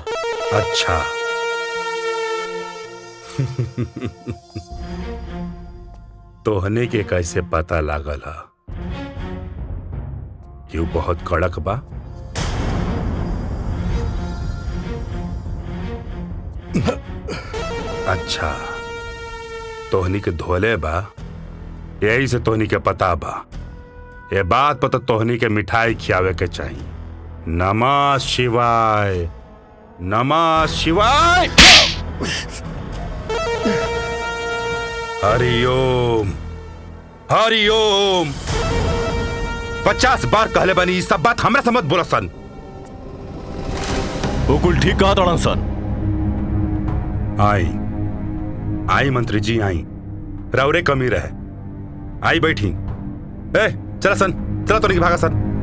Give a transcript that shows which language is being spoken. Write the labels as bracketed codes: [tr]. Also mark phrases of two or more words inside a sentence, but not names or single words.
[bho] अच्छा तोहने के कैसे पता लागल हा कि वो बहुत कड़क बा? अच्छा तोहनी के धोले बा, यही से तोहनी के पता बा। ये बात पर तो तोहनी के मिठाई खियावे के चाहिए। [sa] नमः शिवाय, नमः शिवाय। हरिओम हरिओम। [bho] 50 बार कहले बनी सब बात हमरा से मत बोला सन। वो कुल ठीक कहा तड़न सन। आई आई मंत्री जी आई, रौरे कमी रहे। आई बैठी। ए चला सन, चला तो नहीं भागा सन।